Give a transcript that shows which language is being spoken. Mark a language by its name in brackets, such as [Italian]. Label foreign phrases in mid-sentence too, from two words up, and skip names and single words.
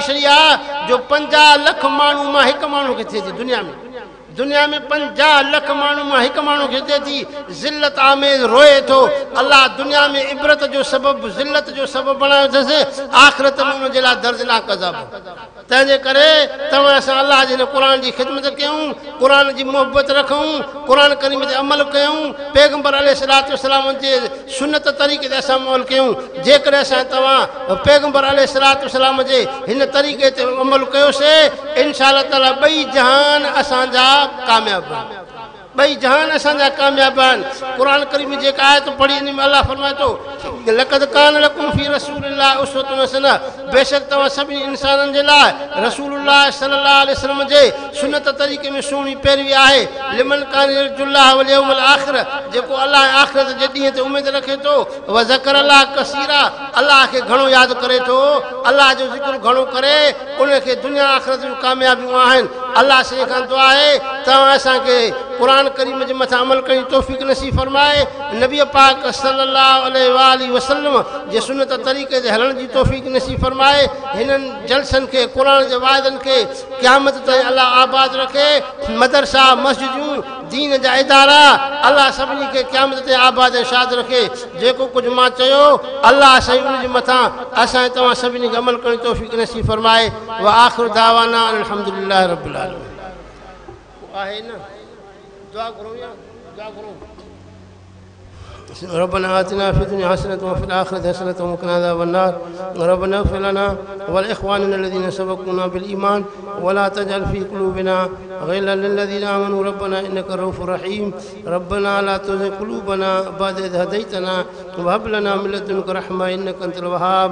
[Sindhi] छॾी आहे जो 50 लख माण्हू मां हिकु माण्हू खे थिए थी दुनिया में 50 लख माण्हू मां हिकु माण्हू खे थिए थी ज़िल्लत आमेज़ रोए थो अलाह दुनिया में इबरत जो सबबु ज़िल्लत जो सबबु बणायो अथसि आख़िरत में उनजे लाइ दर्दनाक अज़ाब तंहिंजे करे तव्हां असां अलाह जे क़ुर जी ख़िदमत कयूं, क़ुर जी मोहबत रखूं, क़ुर करीम ते अमल कयूं, पैगंबर [Arabic] عليه الصلاة والسلام [Sindhi] जे सुन्नत तरीक़े ते असां अमल कयूं। जेकॾहिं असां तव्हां पैगंबर [Arabic] عليه الصلاة والسلام [Sindhi] जे हिन तरीक़े ते अमल कयोसीं, [Arabic] إن شاء الله تعالى [Sindhi] ॿई जहान असांजा कामयाब आहिनि, ॿई जहान असांजा कामयाब आहिनि। क़ुर करीम जेका आयत पढ़ी इन में अलाह फरमाए थो [Arabic] لقد كان لكم في رسول الله أسوة حسنة, [Sindhi] बेशक तव्हां सभिनी इंसाननि जे लाइ रसूलुल्लाह [Arabic] صلى الله عليه وسلم [Sindhi] जे सुन्नत तरीक़े में सुहिणी पैरवी आहे। [Arabic] لمن كان يرجو الله واليوم الآخر, [Sindhi] जेको अलाह आख़िरत जे ॾींहं ते उमेद रखे थो, [Arabic] وذكر الله كثيرا, [Sindhi] अलाह खे घणो यादि करे थो, अलाह जो ज़िक्र घणो करे, उनखे दुनिया आख़िरत जूं कामयाबियूं आहिनि। अलाह से खां दुआ आहे तव्हां असांखे क़ुर करीम जे मथां अमल करण जी तौफ़ीक़ नसीब फरमाए, नबी पाक [Arabic] صلى الله عليه وسلم [Sindhi] जे सुन्नत तरीक़े ते हलण जी तौफ़ीक़ नसीब फरमाए। हिननि जलसनि खे, क़ुर जे वाइदनि खे क़यामत ताईं अलाह आबाद रखे। मदरसा, मस्जिदूं, दीन जा इदारा अलाह सभिनी खे क़यामत ते आबाद ऐं शाद रखे। जेको कुझु मां चयो अलाह साईं उन जे मथां असां तव्हां सभिनी खे अमल करण जी तौफ़ीक़ नसीब फरमाए। [Arabic] وآخر دعوانا الحمد لله رب العالمين. [Sindhi] आहे न दुआ करो या दुआ करो। [Arabic] ربنا آتنا في الدنيا حسنة وفي الآخرة حسنة وقنا عذاب النار. ربنا اغفر لنا ولإخواننا الذين سبقونا بالإيمان ولا تجعل في قلوبنا غلا للذين آمنوا ربنا إنك رؤوف رحيم. ربنا لا تزغ قلوبنا بعد إذ هديتنا وهب لنا من لدنك رحمة إنك أنت الوهاب.